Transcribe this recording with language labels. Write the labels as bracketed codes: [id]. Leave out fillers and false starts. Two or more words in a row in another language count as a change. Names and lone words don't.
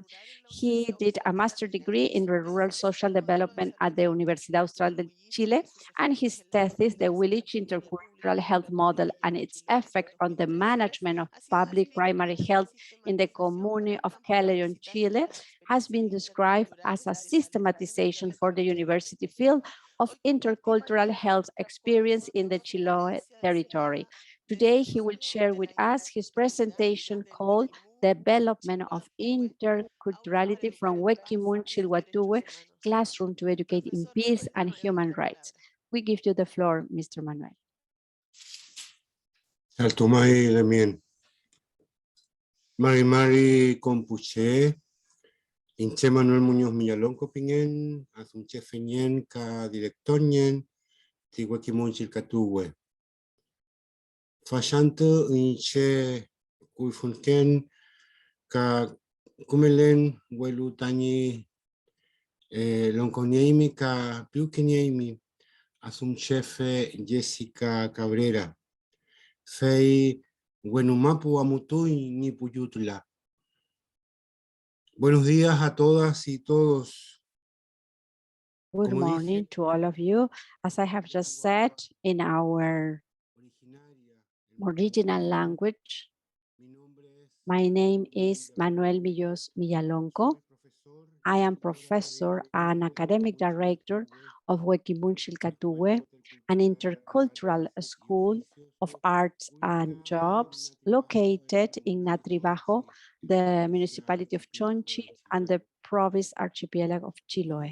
[en] He did a master's degree in rural social development at the Universidad Austral de Chile, and his thesis, The Village Intercultural Health Model and its Effect on the Management management of public primary health in the commune of Caleon, Chile, has been described as a systematization for the university field of intercultural health experience in the Chiloé territory. Today, he will share with us his presentation called Development of Interculturality from Wekimün Chilkatuwe, Classroom to Educate in Peace and Human Rights. We give you the floor, Mr. Manuel. [arn] Saltomai lamien. Mari kompuche. Inche Manuel Muñoz Millalonco pingen. Asumche fenyen ka directonyen. Ti Wekimün Chilkatuwe. Fashante inche kuifunken ka kumelen welu tani lonkoniemi ka piukeniemi. Asumchefe Jessica Cabrera. Fei Wenumapu Amutui ni Puyutla. [es] Buenos días a todas y todos. [en] Good morning to all of you. As I have just said in our original language, my name is Manuel Millalonco. I am professor and academic director of Wekimün Chilkatuwe, an intercultural school of arts and jobs located in Natribajo, the municipality of Chonchi and the province archipelago of Chiloé.